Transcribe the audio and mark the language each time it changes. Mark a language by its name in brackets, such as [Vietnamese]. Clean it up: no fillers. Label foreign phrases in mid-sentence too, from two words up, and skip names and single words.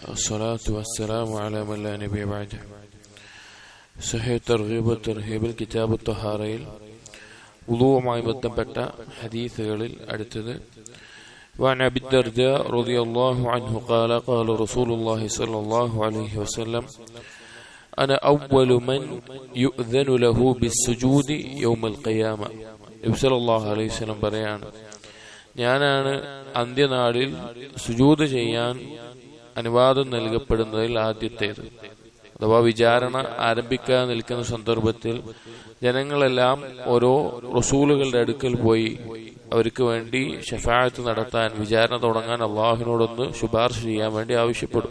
[Arabic] والصلاة والسلام على من لا نبي بعده. [Malayalam] സഹീഹ് തർഗീബ് തർഹീബിൽ കിതാബ് ത്വഹാറയിൽ വുളൂഉമായി ബന്ധപ്പെട്ട ഹദീസുകളിൽ അടുത്തത് [Arabic] وعن أبي الدرداء رضي الله عنه قال قال رسول الله صلى الله عليه وسلم أنا أول من يؤذن له بالسجود يوم القيامة. [Malayalam] നബി [Arabic] صلى الله عليه وسلم [Malayalam] പറയാണ്, ഞാനാണ് അന്ത്യനാളിൽ സുജൂദ് ചെയ്യാൻ അനുവാദം നൽകപ്പെടുന്നതിൽ ആദ്യത്തേത്. അഥവാ വിചാരണ ആരംഭിക്കാൻ നിൽക്കുന്ന സന്ദർഭത്തിൽ ജനങ്ങളെല്ലാം ഓരോ റസൂലുകളുടെ അടുക്കൽ പോയി അവർക്ക് വേണ്ടി ശഫാഅത്ത് നടത്താൻ, വിചാരണ തുടങ്ങാൻ അള്ളാഹുവിനോടൊന്ന് ശുപാർശ ചെയ്യാൻ വേണ്ടി ആവശ്യപ്പെടും.